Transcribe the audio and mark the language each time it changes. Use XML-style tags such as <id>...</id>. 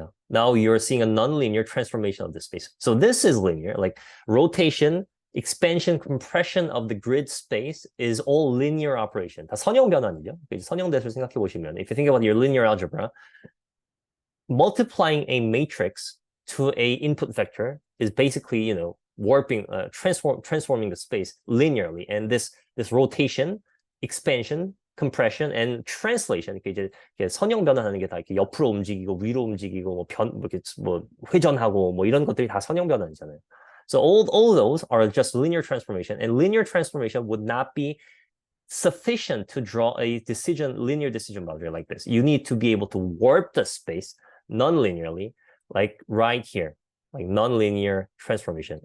<en>Now you're seeing a nonlinear transformation of the space. So this is linear, like rotation, expansion, compression of the grid space is all linear operation.</en> <ko>다 선형 변환이죠. 선형대수를 생각해 보시면,</ko> <en>if you think about your linear algebra, multiplying a matrix to a input vector is basically, warping, transforming the space linearly. And this rotation, expansion, compression, and translation,</en> <ko>이렇게 선형 변환하는 게 다 이렇게 옆으로 움직이고 위로 움직이고 회전하고 이런 것들이 다 선형 변환이잖아요.</ko> <en>So all those are just linear transformation, and linear transformation would not be sufficient to draw a linear decision boundary like this. You need to be able to warp the space non-linearly, like right here, like nonlinear transformation.</en>